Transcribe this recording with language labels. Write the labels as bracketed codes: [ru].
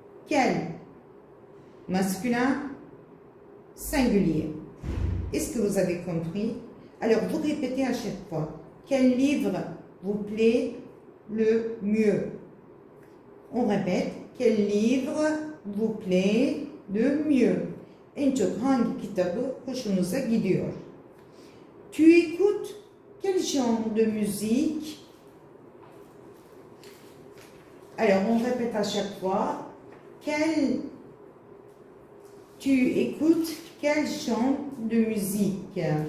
[fr] Quel masculin, singulier. Est-ce que vous avez compris? Alors, vous répétez à chaque fois. Quel livre vous plaît le mieux? On répète. Quel livre vous plaît le mieux? [tr] En çok hangi kitabı hoşunuza gidiyor? [fr] Tu écoutes quel genre de musique? Alors, on répète à chaque fois. Tu écoutes quel genre de musique?